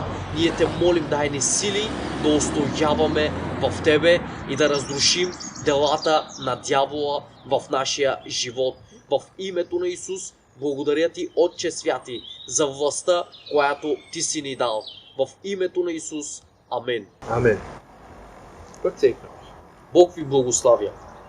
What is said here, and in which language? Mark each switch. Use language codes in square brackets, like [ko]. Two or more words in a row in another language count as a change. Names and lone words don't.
[bg] Ние те молим, дай ни сили да устояваме в Тебе и да разрушим делата на дявола в нашия живот. В името на Исус благодаря Ти, Отче святи, за властта, която Ти си ни дал. В името на Исус. Амин. [de] Amen. Gott segne euch. [bg] Бог ви благославя.